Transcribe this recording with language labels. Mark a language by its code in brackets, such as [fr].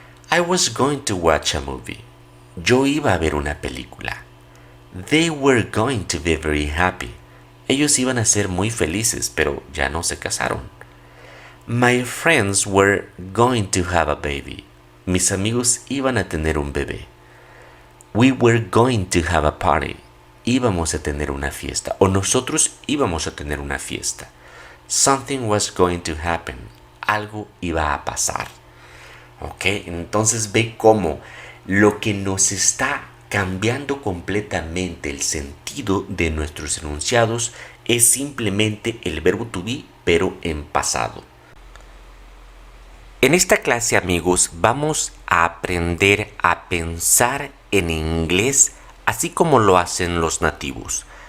[en] I was going to watch a movie. [es] Yo iba a ver una película. [en] They were going to be very happy. [es] Ellos iban a ser muy felices, pero ya no se casaron. [en] My friends were going to have a baby. [es] Mis amigos iban a tener un bebé. [en] We were going to have a party. [es] Íbamos a tener una fiesta, o nosotros íbamos a tener una fiesta. [en] Something was going to happen. [es] Algo iba a pasar. ¿Ok? Entonces ve cómo lo que nos está cambiando completamente el sentido de nuestros enunciados es simplemente el verbo to be, pero en pasado. En esta clase, amigos, vamos a aprender a pensar en inglés así como lo hacen los nativos.